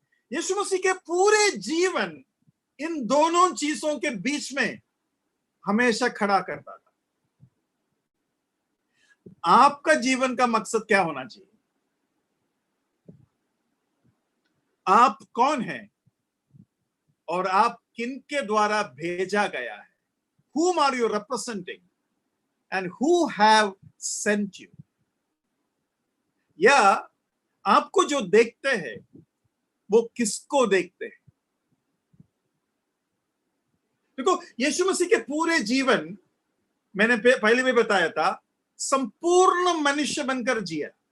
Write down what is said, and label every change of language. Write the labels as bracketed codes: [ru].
[hi] यीशु मसीह के पूरे जीवन इन दोनों चीजों के बीच में हमेशा खड़ा करता था। आपका जीवन का मकसद क्या होना चाहिए? आप कौन हैं और आप किनके द्वारा भेजा गया है? [en] Whom are you representing and who have sent you? [hi] या आपको जो देखते हैं वो किसको देखते हैं? देखो, यीशु मसीह के पूरे जीवन, मैंने पहले भी बताया था, संपूर्ण मनुष्य बनकर जिया।